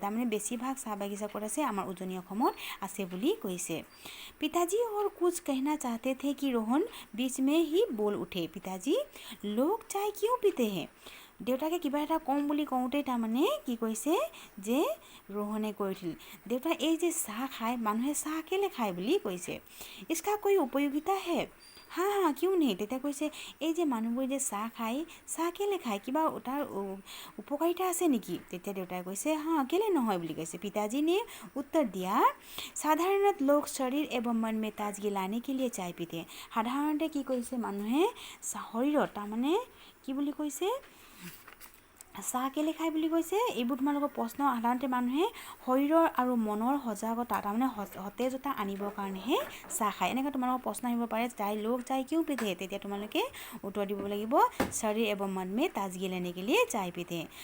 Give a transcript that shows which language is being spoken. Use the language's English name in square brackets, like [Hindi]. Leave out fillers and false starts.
[Assamese] তাৰমানে বেছিভাগ চাহ বাগিচা ক'ত আছে আমাৰ উজনি অসমত আছে বুলি কৈছে। [Hindi] पिताजी और कुछ कहना चाहते थे कि रोहन बीच में ही बोल उठे। पिताजी लोग चाय क्यों पीते हैं? [Assamese] देउताके किबा এটা কম বুলি কওঁতে তাৰমানে কি কৈছে যে रोहने কৈ উঠিল देउता এই যে চাহ খায় মানুহে চাহ কেলে খায় বুলি কৈছে। [Hindi] इसका कोई उपयोगिता है? हाँ हाँ क्यों नहीं? [Assamese] তেতিয়া কৈছে এই যে মানুহবোৰ যে চাহ খায় চাহ কেলে খায় কিবা তাৰ উপকাৰিতা আছে নেকি? তেতিয়া দেউতাই কৈছে हाँ কেলে নহয় বুলি কৈছে। [Hindi] पिताजी ने उत्तर दिया साधारणत लोग शरीर एवं मन में ताजगी लाने के लिए चाय पीते हैं। [Assamese] সাধাৰণতে কি কৈছে মানুহে শৰীৰত তাৰমানে কি বুলি কৈছে চাহ কেলে খায় বুলি কৈছে। এইবোৰ তোমালোকৰ প্ৰশ্ন সাধাৰণতে মানুহে শৰীৰৰ আৰু মনৰ সজাগতা তাৰমানে সতেজতা আনিবৰ কাৰণেহে চাহ খায়। এনেকৈ তোমালোকৰ প্ৰশ্ন আহিব পাৰে [Hindi] চাই লোক চাই কিয় পিতে [Assamese] তেতিয়া তোমালোকে উত্তৰ দিব লাগিব শৰীৰ এবং [Hindi] মন में ताजगी लेने के लिए चाय पीते हैं।